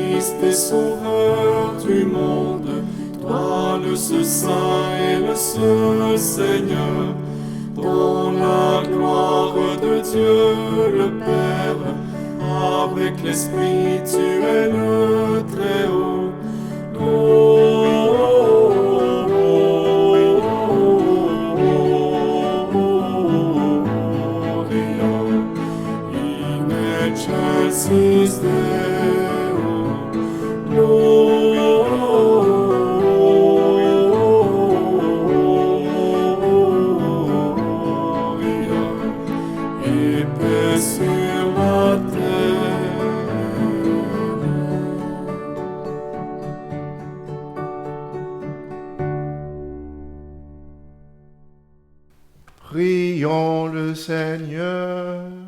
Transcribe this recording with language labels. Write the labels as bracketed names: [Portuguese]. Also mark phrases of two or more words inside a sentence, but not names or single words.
[French] Christ et Sauveur du monde, toi le seul Saint et le seul Seigneur, dans la gloire de Dieu le Père, avec l'Esprit tu es le Très-Haut. [Latin] Gloria in excelsis Deo. [French] Gloria et paix sur la terre. Prions le Seigneur.